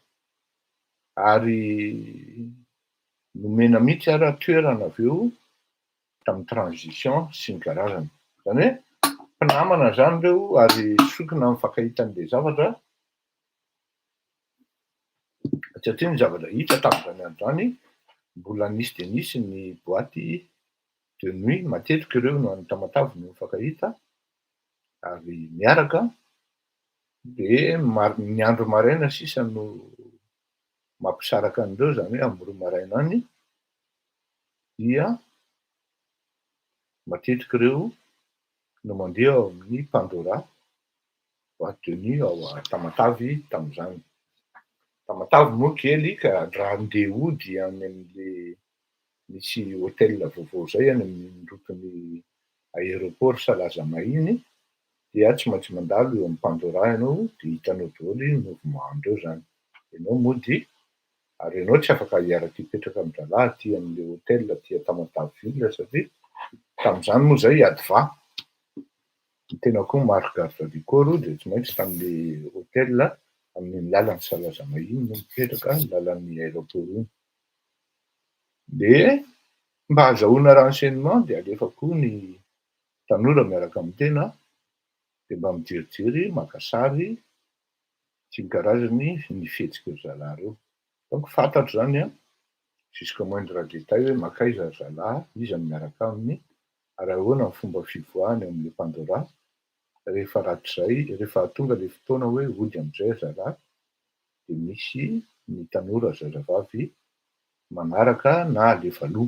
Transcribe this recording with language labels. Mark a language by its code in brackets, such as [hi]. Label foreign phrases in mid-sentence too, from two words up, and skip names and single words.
[mg] Ary nomena mihitsy ara toerana avy eo tamin'ny transition sy ny karazany. Zany hoe mpinamana zany reo ary sokina mifakahita an'le zavatra, satria ny zavatra hita tamin'izany andro zany mbola nisy de nisy ny [fr] boîte de nuit, [mg] matetika ireo no any Tamatavy no mifankahita ary miaraka De ny andro maraina sisa no mampisaraka an'ireo, zany hoe amin'ny 2 maraina any, dia matetika ireo no mandeha ao amin'ny Pandora [fr] boîte de nuit [mg] ao Tamatavy tamin'izany. Tamatavy moa kely ka raha andeha hody any amin'le misy hôtel vaovao zay any amin'ny rotony aéroport Salazamahiny, dia tsy maintsy mandalo eo amin'ny Pandora ianao de hitanao daholo mouvement-ndreo zany. Ianao mody ary ianao tsy afaka hiaraka hipetraka amin'ny zalahy aty amin'le hôtel aty Tamatavy satria tamin'izany moa zay hiady và. Ny tena koa maro [fr] garde du corps [mg] de tsy maintsy tamin'le hôtel amin'ny lalan'ny Salazamahiny no mipetraka, lalan'ny aéroport iny. De mba azahoana renseignement de alefako ny tanora miaraka amin-tena de mba mijerijery, maka sary sy ny karazany ny fihetsiky ry zalahy reo. Donc fantatro zany [fr] jusqu'au moindre détail [mg] hoe makaiza ry zalahy, iza no miaraka aminy, ary ahoana ny fomba fivoahany amin'le Pandora. Rehefa ratr'izay, rehefa tonga le fotoana hoe hody am'izay ry zalahy, de misy ny tanora zazavavy manaraka na alefa aloha.